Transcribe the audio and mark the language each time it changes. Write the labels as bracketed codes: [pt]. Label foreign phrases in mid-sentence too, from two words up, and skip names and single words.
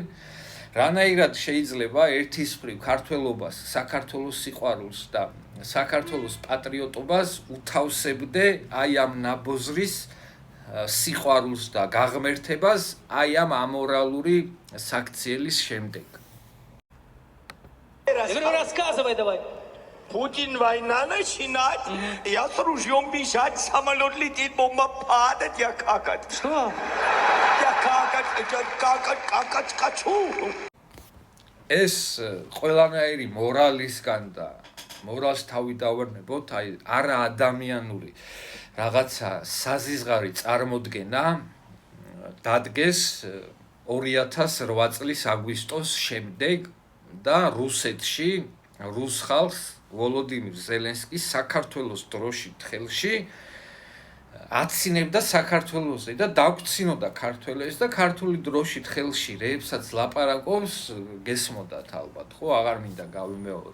[ka] რანაირად შეიძლება ერთის მხრივ ქართველობას, საქართველოს სიყვარულს და საქართველოს პატრიოტობას უთავსებდე აი ამ ნაბოზრის სიყვარულს და გაღმერთებას აი ამ ამორალური საქციელის შემდეგ. [ru] Рассказывай давай. Путин война начинать, я с ружьем бежать, самолет летит, бомба падает, я какать. Что? Я какать хочу. [ka] ეს ყველანაირი მორალისგან და მორალს თავი დავარნებოთ, აი არა ადამიანური რაღაცა საზიზღარი წარმოდგენა დადგეს 2008 წლის აგვისტოს შემდეგ და რუსეთში რუს ხალხს ვოლოდიმირ ზელენსკის საქართველოს დროშით ხელში აცინებდა საქართველოსზე და დაგვრცინოდა ქართველებს და ქართული დროშით ხელში რეებსაც ლაპარაკობს გესმოდათ ალბათ, ხო, აღარ მინდა გავიმეორო.